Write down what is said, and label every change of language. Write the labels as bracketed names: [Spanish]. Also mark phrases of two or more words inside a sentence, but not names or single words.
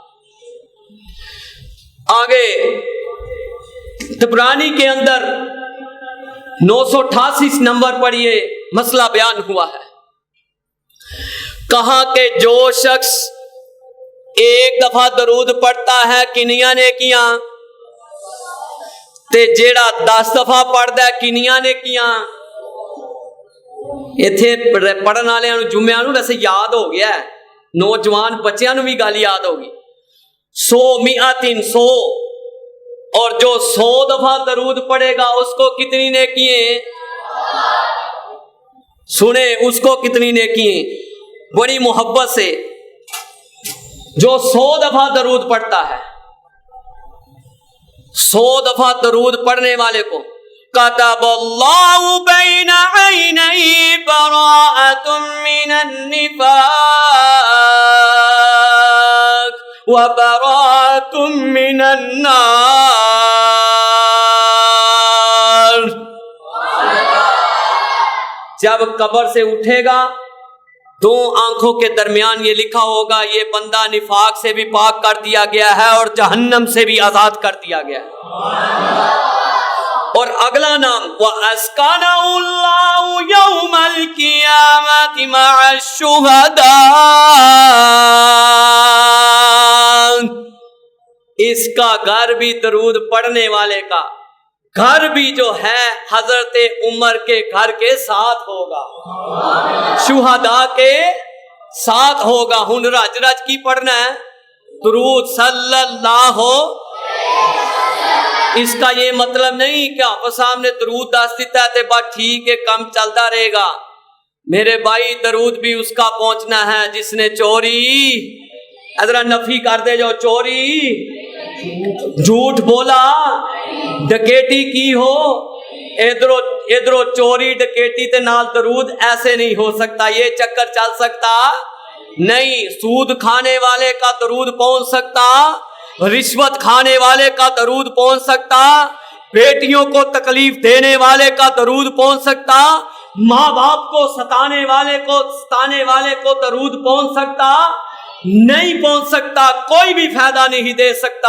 [Urdu] آگے طبرانی کے اندر 988 نمبر پر یہ مسئلہ بیان ہوا ہے. کہا کہ جو شخص ایک دفعہ درود پڑھتا ہے [Punjabi] کنیاں نے کیاں تے جیڑا 10 دفعہ پڑھدا ہے کنیاں نے کیاں. ایتھے پڑھن والےاں نوں جمعیاں نوں ویسے یاد ہو گیا ہے، نوجوان بچیاں نوں بھی گل یاد ہوگی. [Urdu] 100 اور جو 100 دفعہ درود پڑھے گا اس کو کتنی نیکیاں سنے، اس کو کتنی نیکیاں. بڑی محبت سے جو 100 دفعہ درود پڑھتا ہے 100 دفعہ درود پڑھنے والے کو [Arabic] کتب اللہ بین عینی براءۃ من النفاق وبراءۃ من النار. [Urdu] جب قبر سے اٹھے گا 2 آنکھوں کے درمیان یہ لکھا ہوگا یہ بندہ نفاق سے بھی پاک کر دیا گیا ہے اور جہنم سے بھی آزاد کر دیا گیا ہے. اور اگلا نام [Arabic] وَأَسْكَنَهُ اللَّهُ يَوْمَ الْقِيَامَةِ مَعَ الشُّهَدَاءِ. [Urdu] اس کا گھر بھی درود پڑھنے والے کا گھر بھی جو ہے حضرت عمر کے گھر کے ساتھ ہوگا، شہداء کے ساتھ ہوگا. [Punjabi] ہن رج رج کی پڑھنا ہے درود صلی اللہ ہو. [Urdu] اس کا یہ مطلب نہیں کہ آپ سامنے درود دس دیتا ہے تے بات ٹھیک ہے کم چلتا رہے گا. میرے بھائی درود بھی اس کا پہنچنا ہے جس نے چوری ذرا نفی کر دے جو چوری جھوٹ بولا ڈکیٹی کی ہو ادھرو چوری ڈکیٹی تے نال درود ایسے نہیں ہو سکتا، یہ چکر چل سکتا نہیں۔ سود کھانے والے کا درود پہنچ سکتا، رشوت کھانے والے کا درود پہنچ سکتا، بیٹیوں کو تکلیف دینے والے کا درود پہنچ سکتا، ماں باپ کو ستانے والے کو درود پہنچ سکتا نہیں پہنچ سکتا، کوئی بھی فائدہ نہیں دے سکتا۔